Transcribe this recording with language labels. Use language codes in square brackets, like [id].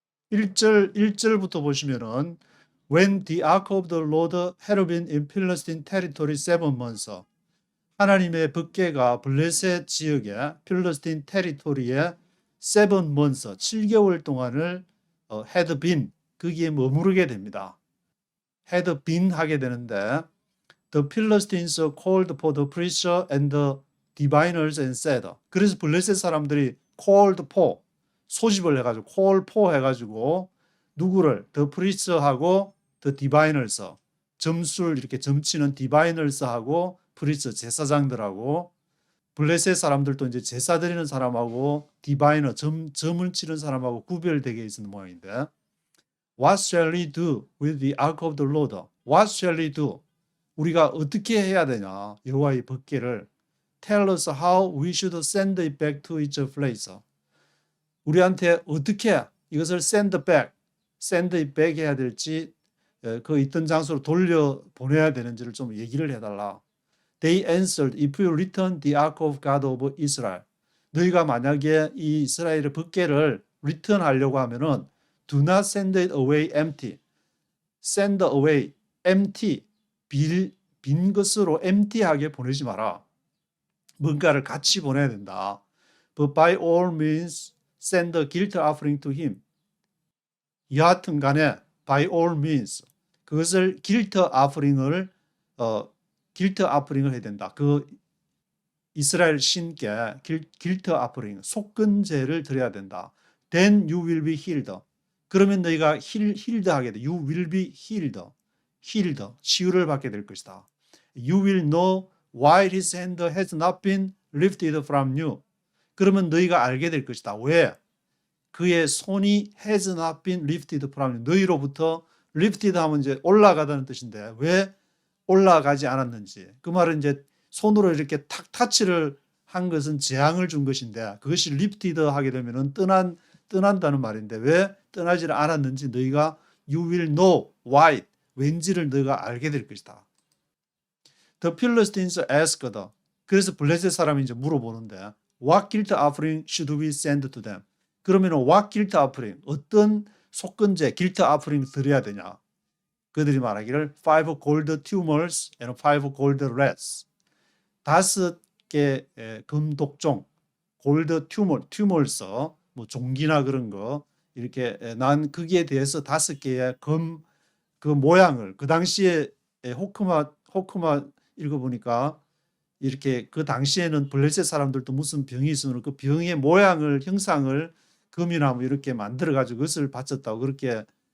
[ko] 1절부터 보시면은 [en] When the ark of the Lord had been in Philistine territory 7 months, [ko] 하나님의 붓게가 블레셋 지역의 필리스틴 테리토리에 7 months, 7개월 동안을 had been, 거기에 머무르게 됩니다. had been 하게 되는데 [en] The Philistines called for the priests and the diviners and said. [ko] 그래서 블레셋 사람들이 called for 소집을 해가지고 call for 해가지고 누구를 the priests하고 the diviners 점술 이렇게 점치는 diviners하고 프리스 제사장들하고 블레셋 사람들도 이제 제사 드리는 사람하고 디바이너 점을 치는 사람하고 구별되게 있는 모양인데 [en] What shall we do with the ark of the Lord? What shall we do? [ko] 우리가 어떻게 해야 되냐? 여호와의 법궤를 [en] Tell us how we should send it back to its place. [ko] 우리한테 어떻게 이것을 [en] send it back [ko] 해야 될지 그 있던 장소로 돌려 보내야 되는지를 좀 얘기를 해달라. [en] They answered, if you return the ark of God of Israel. [ko] 너희가 만약에 이 이스라엘의 법궤를 return하려고 하면은 [en] do not send it away empty. send away empty. [ko] 빈 것으로 empty하게 보내지 마라. 뭔가를 같이 보내야 된다. [en] But by all means send a guilt offering to him. [ko] 여하튼 간에 [en] by all means [ko] 그것을 guilt offering을 해야 된다. 그 이스라엘 신께 guilt offering 속건제를 드려야 된다. [en] Then you will be healed. [ko] 그러면 너희가 healed 하게 돼. [en] You will be healed. [ko] 치유를 받게 될 것이다. [en] You will know why his hand has not been lifted from you. [ko] 그러면 너희가 알게 될 것이다. 왜? 그의 손이 [en] has not been lifted from you. [ko] 너희로부터 lifted 하면 이제 올라가다는 뜻인데 왜 올라가지 않았는지. 그 말은 이제 손으로 이렇게 탁 타치를 한 것은 재앙을 준 것인데 그것이 lifted 하게 되면은 떠난다는 말인데 왜 떠나지를 않았는지 너희가 [en] you will know why [ko] 왠지를 너희가 알게 될 것이다. [en] The Philistines asked. [ko] 그래서 블레셋 사람이 이제 물어보는데 [en] What guilt offering should we send to them? [ko] 그러면 [en] what guilt offering [ko] 어떤 속건제 guilt offering 드려야 되냐? 그들이 말하기를 [en] 5 gold tumors and 5 gold rats. [ko] 5개 금독종 골드 튜머스 뭐 종기나 그런 거 이렇게 난 거기에 대해서 5개의 그 모양을 그 당시에 호크마 읽어보니까 이렇게 그 당시에는 블레셋 사람들도 무슨 병이 있으면 그 병의 모양을 형상을 금이나 뭐 이렇게 만들어 가지고 그것을 바쳤다고 그렇게